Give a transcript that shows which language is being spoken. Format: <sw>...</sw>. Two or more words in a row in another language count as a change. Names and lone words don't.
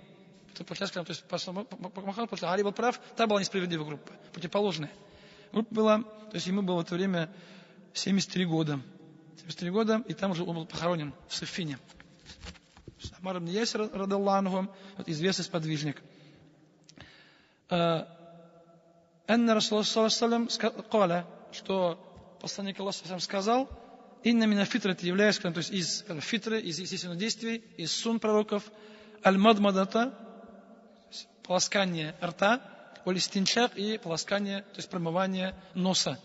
<ru>То есть Мухаммад, потому что Али был прав, та была несправедливая группа, противоположная. Группа была, то есть ему было в это время 73 года. 73 года, и там уже он был похоронен в Сиффине. Амар ибн Ясир,</ru> <ar>رضي الله عنه,</ar> <ru>известный сподвижник.</ru> <ar>أن رسول الله صلى الله</ar> <ru>сказал, что посланник Аллаха сказал,</ru> <ar>إن من الفطرة</ar> <ru>является, то есть из фитры, из естественных действий, из сун пророков, аль-мадмадата, полоскание рта, олистинчак и полоскание, то есть промывание носа.</ru>